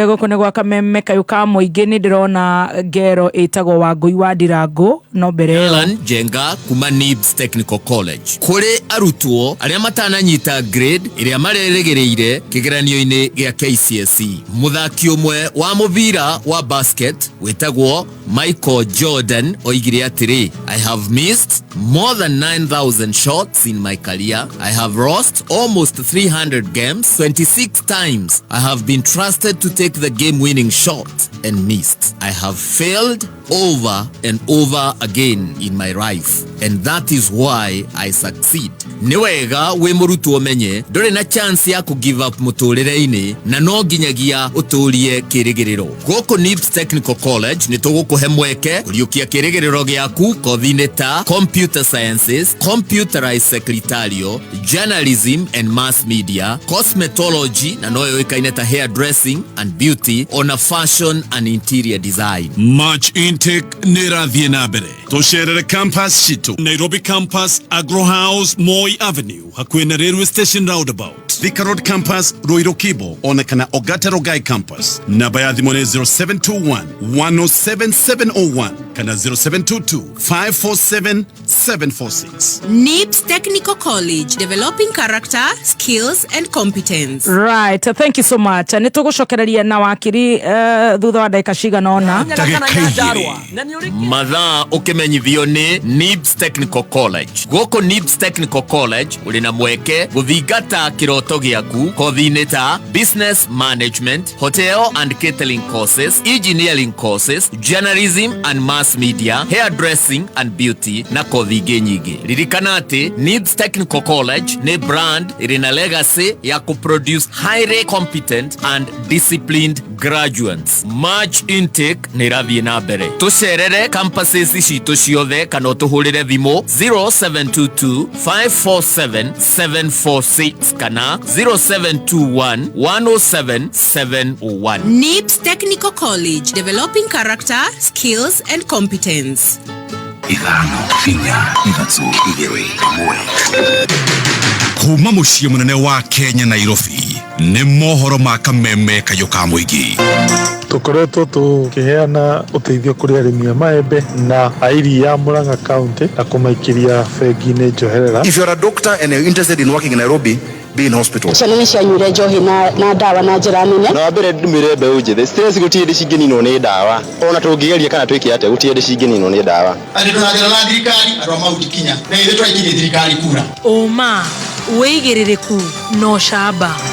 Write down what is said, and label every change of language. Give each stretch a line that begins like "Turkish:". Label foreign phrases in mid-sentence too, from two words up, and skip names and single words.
Kikuyu: Gukune gwa kameme kayu ka muingi ni ndirona ngero itagwo Wangui wa Ndirangu no mbere Alan Jenga kuma NIBS Technical College. Kuri arutwo aria matananyita grade iria mareregereire kigeranio-ini gia KCSE. Muthaki umwe wa mubira wa basket witagwo Michael Jordan oigire atiri,
English: I have missed more than 9,000 shots in my career. I have lost almost 300 games. 26 times I have been trusted to take the game-winning shot and missed. I have failed over and over again in my life, and that is why I succeed.
Kikuyu: Niwega we murutu omenye ndore na chance ya ku
English: give up
Kikuyu: muturire-ini na no nginyagia uturie kirigiriro. Goko NIBS Technical College ni tugukuhe mweke kuriukia kirigiriro giaku kothi-ini ta
English: Computer Sciences, Computerized Secretarial, Journalism and Mass Media,
Kikuyu: Cosmetology na noyo ikaine ta
English: Hairdressing and Beauty,
Kikuyu: on a
English: Fashion and Interior Design. March intake
Kikuyu: nirathie na mbere. Tucerere campus shitu Nairobi campus Agro House Moi Avenue hakuhĩ na
English: railway station roundabout.
Kikuyu: Thika Road campus Ruiru Kibo onekana Ogata Rogai campus. Namba ya thimũ nĩ 0721 107 701 kana 0722 547 746.
English: NIBS Technical College, developing character, skills and competence. Right, thank you so much.
Kikuyu: Ni tugucokereria na Wakiri thutha wa ndagĩka cigana ũna. Mathaa ukimenyithio ni NIBS Technical College. Goko NIBS Technical College uri na mweke guthingata kiroto giaku kothi-ini ta
English: Business Management, Hotel and Catering courses, Engineering courses, Journalism and Mass Media, Hairdressing and Beauty
Kikuyu: na kothi ingĩ nyingĩ. Ririkana ati NIBS Technical College ni brand iri na legacy ya kuproduce
English: highly competent and disciplined graduates. March intake
Kikuyu: nirathie na mbere. Tucerere campuses citu ciothe kana tuhurire thimu 0722 547 746 kana 0721 107 701.
English: NIBS Technical College, developing character, skills and competence.
Kikuyu: Ithano, inya, ithatũ, igĩrĩ, ĩmwe. Kuma muciĩ munene wa Kenya Nairobi nĩ mohoro ma kameme kayo ka mũingĩ. Tukoretwo tukiheana uteithio kuri arĩmi a maembe na airi ya Murang'a County na kumaikiria bengi-inĩ njoherera.
English: If you're a doctor and you're interested in working in Nairobi, be in hospital.
Kikuyu: Ciana cianyuire njohi na dawa na njĩra nene. Na mbere ndumire mbeũ njĩthĩ stress gũtirĩ cingĩninwo nĩ dawa. Ona tũngĩgeria kana twĩke atĩa gũtirĩ cingĩninwo nĩ dawa. Andũ tũragerera na thirikari andũ a Mount Kenya na ithuĩ twaikirie thirikari kura. Oma wĩigĩrĩrĩku no camba.